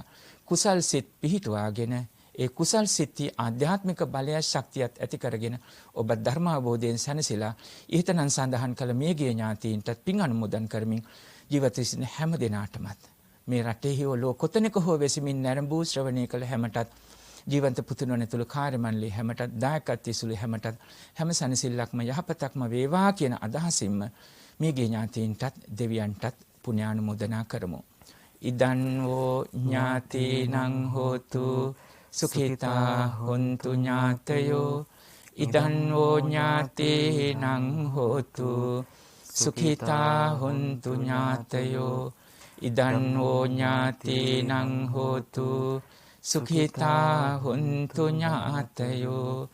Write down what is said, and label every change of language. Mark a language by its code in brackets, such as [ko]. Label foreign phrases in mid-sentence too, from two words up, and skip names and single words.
[si] කුසල් සිත් පිහිටුවාගෙන ඒ කුසල් සිත්ති ආධ්‍යාත්මික බලය ශක්තියත් ඇති කරගෙන ඔබ ධර්ම අවබෝධයෙන් සැනසීලා ඊතනන් සඳහන් කළ මේ ගිය ඥාතීන්ටත් පින් අනුමෝදන් කරමින් ජීවිත සිටින හැම දිනාටමත් මේ රටේ හෝ ලෝක කොතැනක හෝ වෙසමින් නැරඹූ ශ්‍රවණය කළ හැමටත් ජීවන්ත පුතුණුවන් ඇතුළු කාර්ය මණ්ඩලයේ හැමටත් දායකත්වයේ සුළු හැමටත් හැම සැනසෙල්ලක්ම යහපතක්ම වේවා කියන අදහසින්ම මේ ගේ ඥාතීන්ටත් දෙවියන්ටත් පුණ්‍යානුමෝදනා කරමු. [pi] ඉදන් වූ ඥාතීනං හෝතු සුඛිතා හොන්තු ඥාතයෝ. ඉදන් වූ ඥාතීනං හෝතු සුඛිතා හොන්තු ඥාතයෝ. ඉදන් වූ ඥාතීනං හෝතු සුඛිතා හොන්තු ඥාතයෝ.